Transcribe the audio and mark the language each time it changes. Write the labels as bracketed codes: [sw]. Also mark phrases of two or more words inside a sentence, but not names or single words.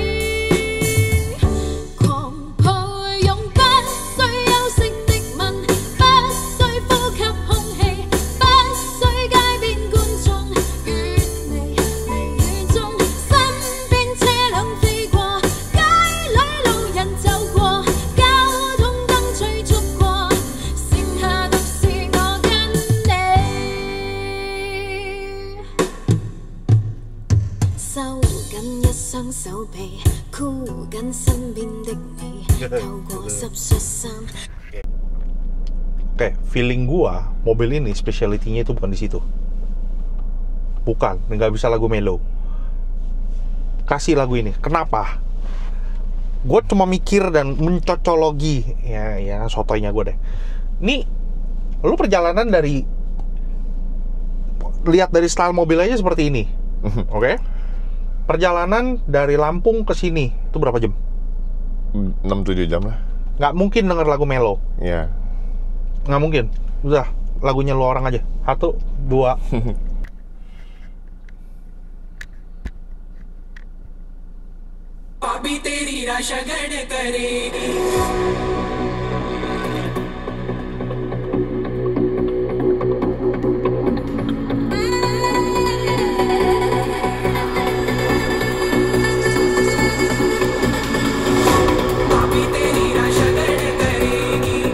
[yue] 狂抱擁，不需休息的吻，不需呼吸空氣，不需街邊觀眾遠離微雨中，身邊車輛飛過，街裏路人走過，交通燈催促過，剩下獨是我跟你。收緊一雙手臂，箍緊身邊的你，透過濕恤衫。 [id] Oke, feeling gua mobil ini speciality-nya itu bukan di situ. Bukan, nggak bisa lagu mellow. Kasih lagu ini. Kenapa? Gue cuma mikir dan mencocologi, ya sotoynya gue deh. Nih, lu perjalanan dari lihat dari style mobil aja seperti ini, oke? Perjalanan dari Lampung ke sini itu berapa jam? 6-7 jam lah. Nggak mungkin denger lagu mellow. Ya. Nggak mungkin. Udah, lagunya lu orang aja. 1, 2. [hi] भाभी तेरी राशा गढ़ करेगी भाभी तेरी राशा गढ़ करेगी